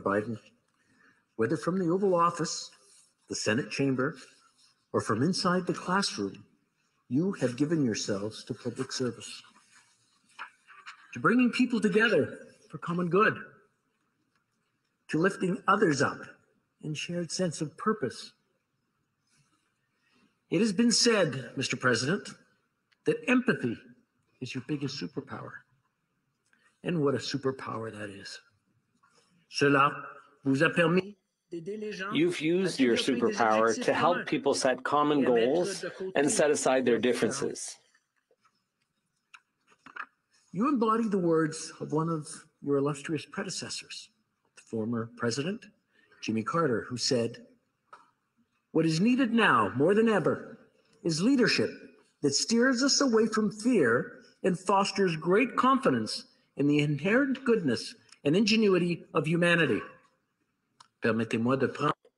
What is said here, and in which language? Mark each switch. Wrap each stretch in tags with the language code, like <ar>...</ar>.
<en>Biden, whether from the Oval Office, the Senate chamber, or from inside the classroom, you have given yourselves to public service, to bringing people together for common good, to lifting others up in shared sense of purpose. It has been said, Mr. President, that empathy is your biggest superpower. And what a superpower that is.</en> <fr>Cela vous a permis d'aider les gens.</fr> <en>You've used your superpower to help people set common goals and set aside their differences. You embody the words of one of your illustrious predecessors, the former President, Jimmy Carter, who said, "What is needed now, more than ever, is leadership that steers us away from fear and fosters great confidence in the inherent goodness and ingenuity of humanity."</en> <fr>Permettez-moi de prendre</fr>